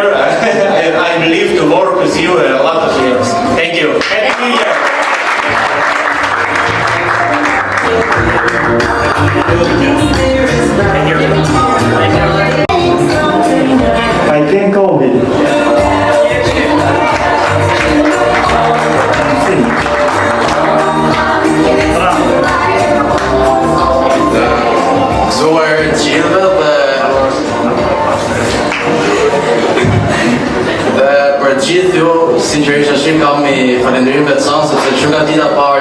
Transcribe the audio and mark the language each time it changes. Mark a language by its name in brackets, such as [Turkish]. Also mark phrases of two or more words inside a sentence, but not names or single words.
[English] I believe to work with you a lot of years. Thank you. Happy New Year. I can't call it. [Albanian] Gëzuar gjithëve dhe për gjithë ju, sinqerisht ashtim kam i falendërim veçan sepse që nga dita parë